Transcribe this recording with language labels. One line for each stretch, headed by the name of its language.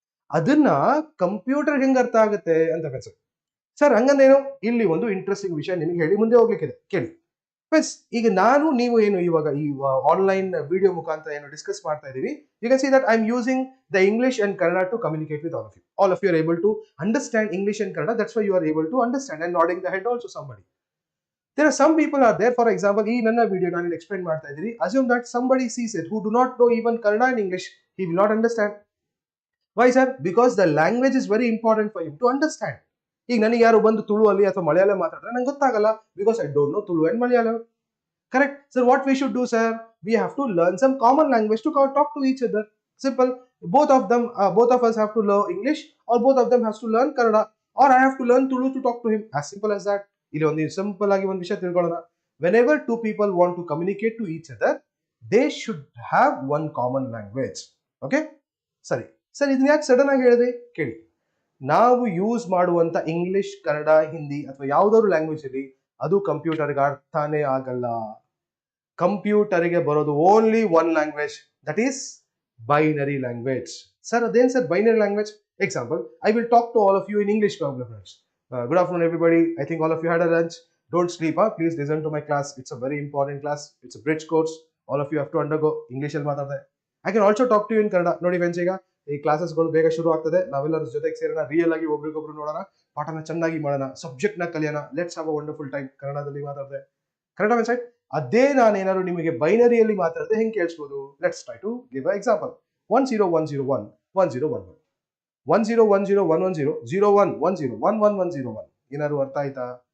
Kannada: ಅದನ್ನ ಕಂಪ್ಯೂಟರ್ ಹೆಂಗ್ ಅರ್ಥ ಆಗುತ್ತೆ ಅಂತ ಅನ್ಸುತ್ತೆ ಸರ್. ಹಂಗಂದೇನು? ಇಲ್ಲಿ ಒಂದು ಇಂಟ್ರೆಸ್ಟಿಂಗ್ ವಿಷಯ ನಿಮಗೆ ಹೇಳಿ ಮುಂದೆ ಹೋಗ್ಲಿಕ್ಕಿದೆ, ಕೇಳಿ ಫ್ರೆಂಡ್ಸ್. ಈಗ ನಾನು ನೀವು ಏನು ಇವಾಗ ಈ ಆನ್ಲೈನ್ ವಿಡಿಯೋ ಮುಖಾಂತರ ಏನು ಡಿಸ್ಕಸ್ ಮಾಡ್ತಾ ಇದೀವಿ,
English: You can see that I am using the English and Kannada to communicate with all of you. All of you are able to understand English and Kannada. That's why you are able to understand, and nodding the head also somebody. There are some people are there, for example,
Kannada: ಈ ನನ್ನ video ನಾನು explain ಮಾಡ್ತಾ ಇದ್ದೀನಿ.
English: Assume that somebody sees it who do not know even Kannada and English. He will not understand. Why sir? Because the language is very important for him to understand.
Kannada: ಈಗ ನನಗೆ ಯಾರು ಬಂದು ತುಳು ಅಲ್ಲಿ ಅಥವಾ ಮಲಯಾಳಂ ಮಾತಾಡಿದ್ರೆ ನಂಗೆ ಗೊತ್ತಾಗಲ್ಲ,
English: Because I don't know Tulu and Malayalam. Correct? So what we should do, sir? We have to learn some common language to talk to each other. Simple. Both of us have to learn English, or both of them has to learn Kannada, or I have to learn Tulu to talk to him. As simple as that.
Kannada: ಇಲ್ಲಿ ಒಂದು simple ಆಗಿ ಒಂದು ವಿಷಯ ತಿಳ್ಕೊಳ್ಳೋಣ.
English: Whenever two people want to communicate to each other, they should have one common language. Okay?
Kannada: ಸರಿ, ಇದನ್ನ ಯಾಕೆ sudden ಆಗಿ ಹೇಳಿದೆ ಕೇಳಿ. ನಾವು ಯೂಸ್ ಮಾಡುವಂತ ಇಂಗ್ಲಿಷ್, ಕನ್ನಡ, ಹಿಂದಿ ಅಥವಾ ಯಾವ್ದಾದ್ರು ಲ್ಯಾಂಗ್ವೇಜ್ ಇರಲಿ ಅದು ಕಂಪ್ಯೂಟರ್ಗೆ ಅರ್ಥನೇ ಆಗಲ್ಲ. ಕಂಪ್ಯೂಟರ್ಗೆ ಬರೋದು
English: Only one language, that is binary language.
Kannada: Sir ಅದೇನ್ sir binary language?
English: Example, I will talk to all of you in English, friends. Good afternoon, everybody. I think all of you had a lunch. Don't sleep, huh? Please listen to my class. It's a very important class. It's a bridge course. All of you have to undergo English. I can also talk to you in Kannada.
Kannada: Nodi friends, ಈ ಕ್ಲಾಸಸ್ಗಳು ಬೇಗ ಶುರು ಆಗ್ತದೆ. ನಾವೆಲ್ಲರೂ ಜೊತೆಗೆ ಸೇರೋಣ, real ಆಗಿ ಒಬ್ರಿಗೊಬ್ರು ನೋಡೋಣ, ಪಾಠನ ಚೆನ್ನಾಗಿ ಮಾಡೋಣ, ಸಬ್ಜೆಕ್ಟ್ ನ ಕಲಿಯೋಣ.
English: Let's have a wonderful time.
Kannada: ಕನ್ನಡದಲ್ಲಿ ಮಾತಾಡಿದೆ, ಕನ್ನಡ ವೆಬ್ಸೈಟ್. ಅದೇ ನಾನೇನಾದ್ರು ನಿಮಗೆ ಬೈನರಿಯಲ್ಲಿ ಮಾತಾಡಿದೆ ಹೆಂಗೆ ಕೇಳಿಸ್ಬೋದು?
English: Let's try to give a example. 10101 1011 10101110 01101101.
Kannada: ಏನಾದ್ರು ಅರ್ಥ ಆಯ್ತಾ?